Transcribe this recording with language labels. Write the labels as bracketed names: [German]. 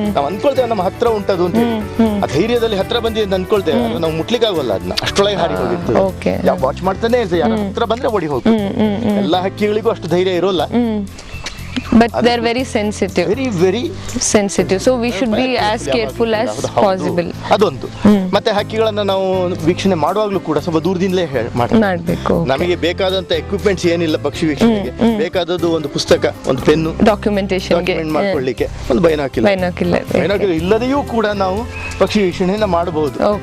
[Kannada] ನಾವು ಅನ್ಕೊಳ್ತೇವೆ ನಮ್ಮ ಹತ್ರ ಉಂಟದು ಅಂತ ಹೇಳಿ, ಆ ಧೈರ್ಯದಲ್ಲಿ ಹತ್ರ ಬಂದಿದೆ ಅಂತ ಅನ್ಕೊಳ್ತೇವೆ, ನಾವು ಮುಟ್ಲಿಕ್ಕೆ ಆಗೋಲ್ಲ ಅದನ್ನ, ಅಷ್ಟೊಳಗೆ ಹಾರಿ ಹೋಗಿರ್ತದೆ. ವಾಚ್ ಮಾಡ್ತಾನೆ ಇರ್ತದೆ, ಯಾರ ಹತ್ರ ಬಂದ್ರೆ ಓಡಿ ಹೋಗ್ತದೆ. ಎಲ್ಲ ಹಕ್ಕಿಗಳಿಗೂ ಅಷ್ಟು ಧೈರ್ಯ ಇರೋಲ್ಲ. [English] But they're very sensitive. Very sensitive. So we should be as careful as possible. [Kannada] ಅದೊಂದು. ಮತ್ತೆ ಹಕ್ಕಿಗಳನ್ನ ನಾವು ವೀಕ್ಷಣೆ ಮಾಡುವಾಗಲೂ ಕೂಡ ಸ್ವಲ್ಪ ದೂರದಿಂದಲೇ ಮಾಡಬೇಕು. ನಮಗೆ ಬೇಕಾದಂತ ಎಕ್ವಿಪ್ಮೆಂಟ್ಸ್ ಏನಿಲ್ಲ ಪಕ್ಷಿ ವೀಕ್ಷಣೆಗೆ, ಬೇಕಾದದ್ದು ಒಂದು ಪುಸ್ತಕ, ಒಂದು ಪೆನ್ನು, ಡಾಕ್ಯುಮೆಂಟ್ ಮಾಡ್ಕೊಳ್ಳಿಕ್ಕೆ ಒಂದು ಬೈನಾಕ್ಯುಲರ್ ಇಲ್ಲದೆಯೂ ಕೂಡ ನಾವು ಪಕ್ಷಿ ವೀಕ್ಷಣೆಯನ್ನ ಮಾಡಬಹುದು.